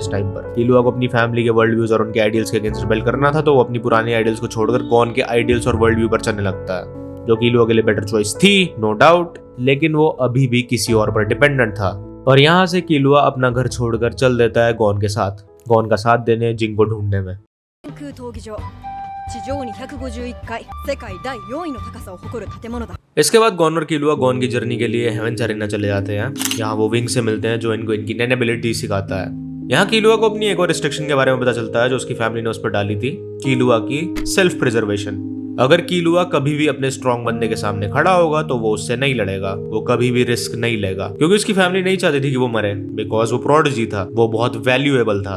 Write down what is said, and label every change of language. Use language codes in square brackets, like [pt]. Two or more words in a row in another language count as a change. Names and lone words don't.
[hi] इस टाइम पर कीलुआ को अपनी फैमिली के [en] world views [hi] और उनके आइडियल्स के अगेंस्ट रिबेल करना था, तो वो अपनी पुरानी आइडियल्स को छोड़कर गॉन के आइडियल्स और [en] world view [hi] पर चलने लगता है, जो कीलुआ के लिए [en] better choice [hi] थी, [en] no doubt, [hi] लेकिन वो अभी भी किसी और पर डिपेंडेंट था। और यहाँ से कीलुआ अपना घर छोड़कर चल देता है गॉन के साथ, गॉन का साथ देने, जिंग को ढूंढने में। [ja] 空闘技場地上に151階世界第4位の高さを誇る建物だ [hi] इसके बाद गॉन और कीलुआ गॉन की जर्नी के लिए हेवन चैरिना चले जाते हैं। यहाँ वो विंग से मिलते हैं जो इनको इनकी नैन एबिलिटी सिखाता है। यहाँ कीलुआ को अपनी एक और रिस्ट्रिक्शन के बारे में पता चलता है जो उसकी फैमिली ने उस पर डाली थी, कीलुआ की [en] self preservation. [hi] अगर कीलुआ कभी भी अपने स्ट्रॉन्ग बंदे के सामने खड़ा होगा तो वो उससे नहीं लड़ेगा, वो कभी भी रिस्क नहीं लेगा, क्योंकि उसकी फैमिली नहीं चाहती थी कि वो मरे, बिकॉज वो प्रोडिजी था, वो बहुत वैल्यूएबल था।